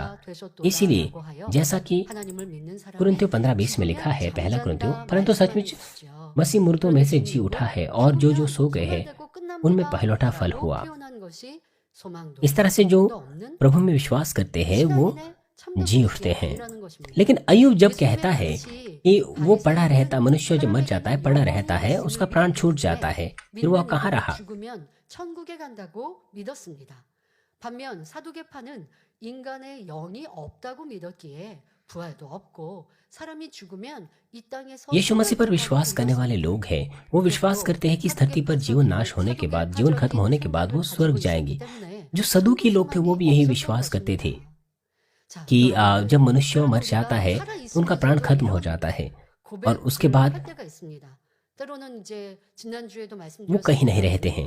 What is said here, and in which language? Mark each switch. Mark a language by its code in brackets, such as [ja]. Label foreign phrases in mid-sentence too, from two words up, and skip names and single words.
[hi] इसीलिए जैसा कि कुरिन्थियों 15:20 में लिखा है, पहला कुरिन्थियों, परंतु सचमुच मसीह मुर्दों में से जी उठा है, और जो जो सो गए हैं उनमें पहलौठा फल हुआ। इस तरह से जो प्रभु में विश्वास करते हैं वो जी उठते हैं। लेकिन अय्यूब जब कहता है कि वो पड़ा रहता, मनुष्य जब मर जाता है, पड़ा रहता है, उसका प्राण छूट जाता है, फिर वह कहाँ रहा? [ko] 반면 사두개파는 인간의 영이 없다고 믿었기에 부활도 없고 사람이 죽으면 이 땅에서 [hi] यीशु मसीह पर विश्वास करने वाले लोग हैं, वो विश्वास करते हैं कि इस धरती पर जीवन नाश होने के बाद, जीवन खत्म होने के बाद वो स्वर्ग जाएंगे। जो सदूकी लोग थे वो भी यही विश्वास करते थे कि जब मनुष्य मर जाता है तो उनका प्राण खत्म हो जाता है और उसके बाद वो कहीं नहीं रहते हैं।